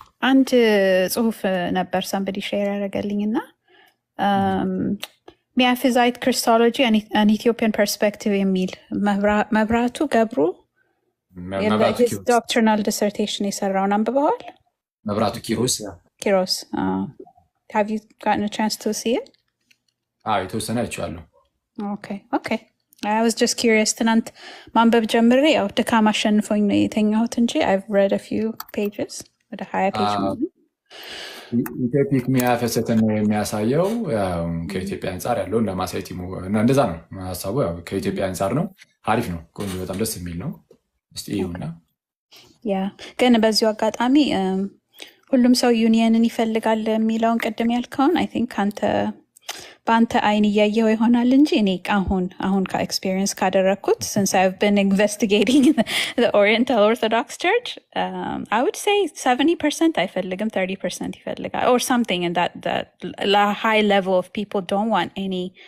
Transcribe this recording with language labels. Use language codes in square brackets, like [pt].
[am] አንድ ጽሁፍ ነበር [en] somebody share [am] ያደረገልኝና ሚያፊዛይት ክርስቶሎጂ [en] an Ethiopian perspective [am] የሚል መብራቱ ገብሩ [en] his doctrinal dissertation [am] የሰራውን አንብበዋል? መብራቱ ኪሮስ [en] have you gotten a chance to see it? [am] የተወሰነ አይቼዋለሁ። [en] Okay I was just curious [am] ትናንት ማንበብ ጀምሬ ያው ድካም አሸንፎኝ ነው የተኛሁት እንጂ [en] I've read a few pages [am] ወደ 20 ፔጅ ነው። ኢትዮፒክ ሚያፈሰተን ነው የሚያሳየው ከኢትዮጵያ አንፃር ያለው ለማሳየት እንደዛ ነው ሐሳቡ። ያው ከኢትዮጵያ አንፃር ነው። አሪፍ ነው። ቆንጆ በጣም ደስ የሚል ነው። እስቲ ይሁንና ግን በዚሁ አጋጣሚ ሁሉም ሰው ዩኒየንን ይፈልጋል የሚለውን ቅድም ያልከውን [en] I think [am] በአንተ አይን እያየው ይሆናል እንጂ እኔ አሁን ከኤክስፒሪየንስ ካደረግኩት [en] since I've been investigating the Oriental Orthodox Church I would say 70% [am] አይፈልግም [en] 30% [am] ይፈልጋል [en] or something in that high level of people don't want any